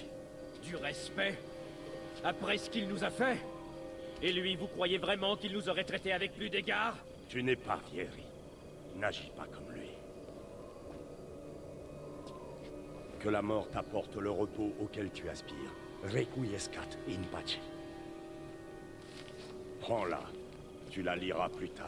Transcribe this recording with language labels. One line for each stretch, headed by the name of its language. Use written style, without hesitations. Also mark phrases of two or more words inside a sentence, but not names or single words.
French: Du respect? Après ce qu'il nous a fait? Et lui, vous croyez vraiment qu'il nous aurait traités avec plus d'égard? Tu n'es pas Vieri. N'agis pas comme lui. Que la mort t'apporte le repos auquel tu aspires.
Latin: Requiescat in pace.
French: Prends-la. Tu la liras plus tard.